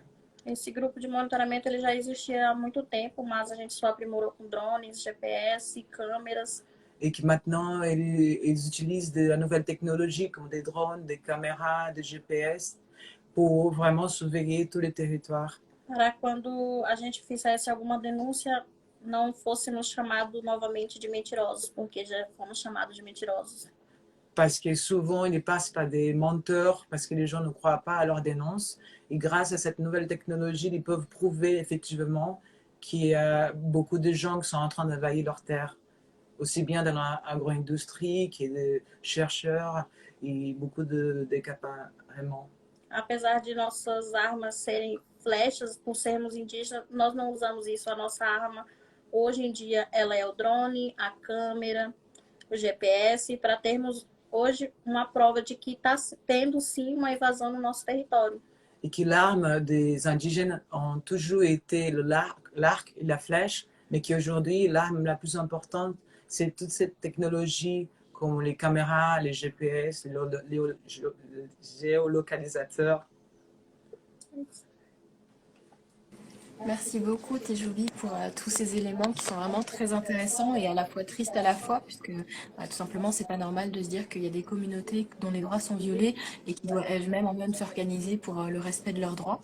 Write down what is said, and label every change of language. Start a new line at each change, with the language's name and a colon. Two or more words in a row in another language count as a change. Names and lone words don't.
Portuguese: Esse grupo de monitoramento ele já existia há muito tempo, mas a gente só aprimorou com drones, GPS, câmeras.
French: Et que maintenant, ils utilisent de la nouvelle technologie comme des drones, des caméras, des GPS pour vraiment surveiller tous les territoires.
Portuguese: Para quando a gente fizesse alguma denúncia, não fôssemos chamados novamente de mentirosos, porque já fomos chamados de mentirosos.
French: Parce que souvent, ils passent par des menteurs, parce que les gens ne croient pas à leurs dénonces. Et grâce à cette nouvelle technologie, ils peuvent prouver effectivement qu'il y a beaucoup de gens qui sont en train d'envahir leurs terres, aussi bien dans l'agro-industrie que des chercheurs et beaucoup d'accaparements.
Portuguese: Apesar de nossas armas serem flechas, por sermos indígenas, nós não usamos isso. A nossa arma, hoje em dia, ela é o drone, a câmera, o GPS, para termos hoje uma prova de que está tendo sim uma invasão no nosso território.
French: Et que l'arme des indigènes ont toujours été l'arc et la flèche, mais qu'aujourd'hui, l'arme la plus importante, c'est toute cette technologie comme les caméras, les GPS, les géolocalisateurs. Merci beaucoup Tejoubi pour tous ces éléments qui sont vraiment très intéressants et à la fois tristes à la fois, puisque tout simplement c'est pas normal de se dire qu'il y a des communautés dont les droits sont violés et qui doivent elles-mêmes en même s'organiser pour le respect de leurs droits.